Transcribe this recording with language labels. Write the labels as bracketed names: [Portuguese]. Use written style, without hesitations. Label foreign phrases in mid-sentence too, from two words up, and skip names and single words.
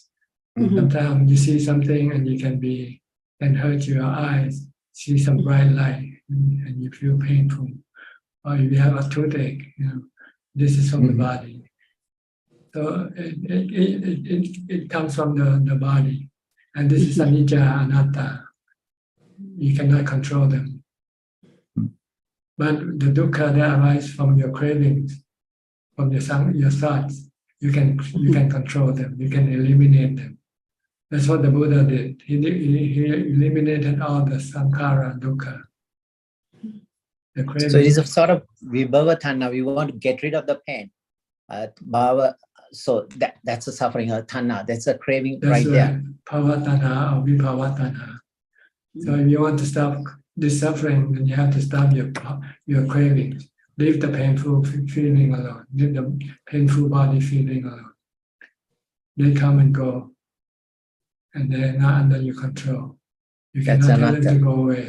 [English] Sometimes you see something and you can hurt your eyes, see some bright light, and you feel painful. Or if you have a toothache, this is from the body. So it comes from the body. And this is [Pali] anicca, anatta. [English] You cannot control them. But the dukkha that arises from your cravings, from your thoughts, you can control them, you can eliminate them. That's what the Buddha did. He eliminated all the [Pali] sankhara, dukkha. [English] So it is a sort of [Pali] vibhava tanha. [English] We want to get rid of the pain. Bhava, so that's a suffering, a tanha. That's a craving there. [Pali] Bhava tanha or vibhava tanha. [English] So if you want to stop this suffering, then you have to stop your cravings. Leave the painful feeling alone. Leave the painful body feeling alone. They come and go. And they're not under your control. You cannot tell them to go away.